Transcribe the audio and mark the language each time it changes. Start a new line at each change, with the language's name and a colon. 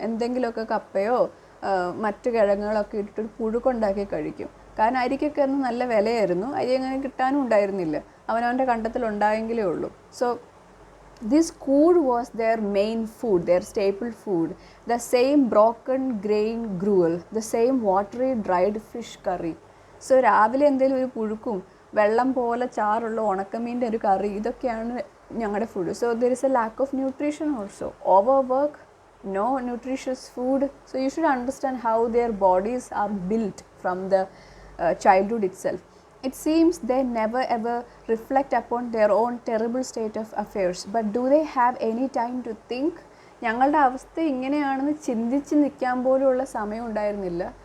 Malayalam: എന്തെങ്കിലുമൊക്കെ കപ്പയോ മറ്റു കിഴങ്ങുകളൊക്കെ ഇട്ടിട്ട് പുഴുക്കുണ്ടാക്കി കഴിക്കും. കാരണം അരിക്കൊക്കെ അന്ന് നല്ല വിലയായിരുന്നു, അരി അങ്ങനെ കിട്ടാനും ഉണ്ടായിരുന്നില്ല, അവനവൻ്റെ കണ്ടത്തിലുണ്ടായെങ്കിലേ ഉള്ളൂ.
English: So this kur was their main food, their staple food, the same broken grain gruel, the same watery dried fish curry.
Malayalam: So രാവിലെ എന്തെങ്കിലും ഒരു പുഴുക്കും വെള്ളം പോലെ ചാറുള്ള ഉണക്കമീൻ്റെ ഒരു കറി, ഇതൊക്കെയാണ് ഞങ്ങളുടെ food.
English: So there is a lack of nutrition also. Over work, no nutritious food. So you should understand how their bodies are built from the childhood itself. It seems they never ever reflect upon their own terrible state of affairs. But do they have any time to think?
Malayalam: ഞങ്ങളുടെ അവസ്ഥ ഇങ്ങനെയാണെന്ന് ചിന്തിച്ച് നിൽക്കാൻ പോലുള്ള സമയം ഉണ്ടായിരുന്നില്ല.